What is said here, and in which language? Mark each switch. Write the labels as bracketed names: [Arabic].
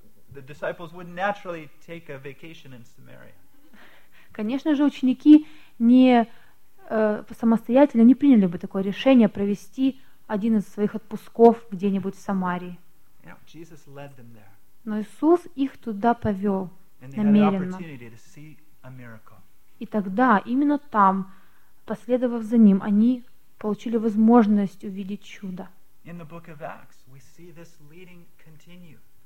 [English] The disciples would naturally take a vacation in Samaria. [Russian] Конечно же, ученики не самостоятельно не приняли бы такое решение провести один из своих отпусков где-нибудь в Самарии. [English] You know, Jesus led them there. [Russian] Но Иисус их туда повел намеренно. [English] And they had an opportunity to see a miracle. [Russian] И тогда, именно там, последовав за ним, они получили возможность увидеть чудо. [English] In the book of Acts, we see this leading continue.